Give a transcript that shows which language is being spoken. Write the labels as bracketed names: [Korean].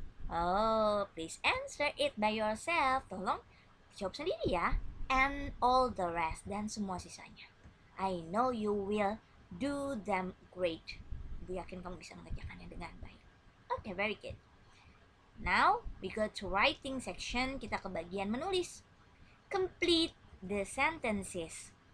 [English] Oh, please answer it by yourself. [Indonesian] Tolong jawab sendiri ya. [English] And all the rest, [Indonesian] dan semua sisanya. [English] I know you will do them great. [Indonesian] Ibu yakin kamu bisa mengerjakannya dengan baik. [English] Okay, very good. Now, we go to writing section. [Indonesian] Kita ke bagian menulis. [English] Complete the sentences.